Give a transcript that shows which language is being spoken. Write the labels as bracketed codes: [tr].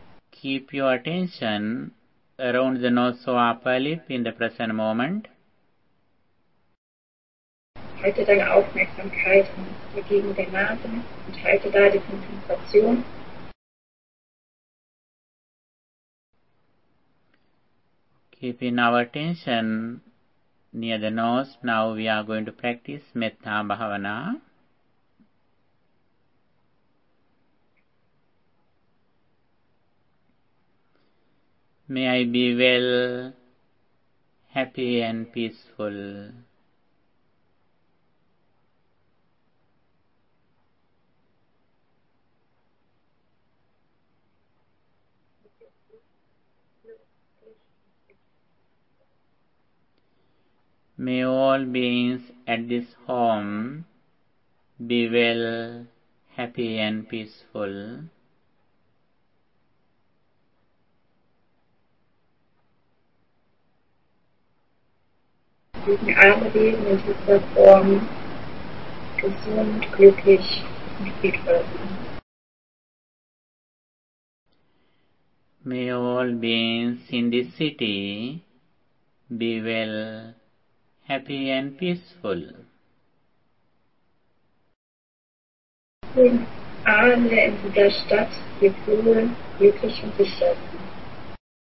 [en] Keep your attention around the nose or upper lip in the present moment. [de] Halte deine Aufmerksamkeit gegen der Nase und halte da die Konzentration. [en] Keeping our attention near the nose, now we are going to practice Metta Bhavana. May I be well, happy and peaceful. May all beings at this home be well, happy and peaceful. [de] Mögen alle Wesen in dieser Form gesund, glücklich und friedvoll sein. [en] May all beings in this city be well, happy and peaceful. [de] Mögen alle in dieser Stadt gesund, glücklich und sicher sein.